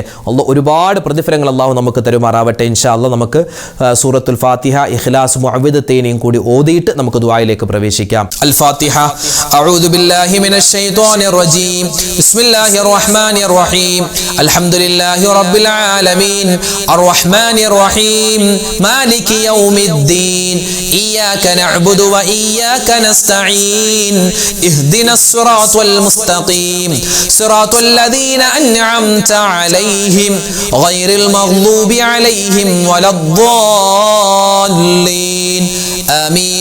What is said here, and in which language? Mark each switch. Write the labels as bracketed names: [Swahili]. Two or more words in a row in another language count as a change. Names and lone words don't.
[Malayalam] ഒരുപാട് പ്രതിഫലങ്ങൾ അള്ളാഹു നമുക്ക് തരുമാറാവട്ടെ. [Arabic] إن شاء الله [Malayalam] നമുക്ക് സൂറത്തുൽ ഫാത്തിഹ, ഇഖ്ലാസ്, മുഅവ്വിദത്തൈനിയും കൂടി ഓതിയിട്ട് നമുക്ക് ദുആയിലേക്ക് പ്രവേശിക്കാം. [Arabic] الفاتحة أعوذ بالله من الشيطان الرجيم. بسم الله الرحمن الرحيم الحمد لله رب العالمين الرحمن الرحيم مالك يوم الدين إياك نعبد وإياك نستعين اهدنا الصراط المستقيم صراط الذين أنعمت عليهم غير المغضوب عليهم ولا الضالين آمين.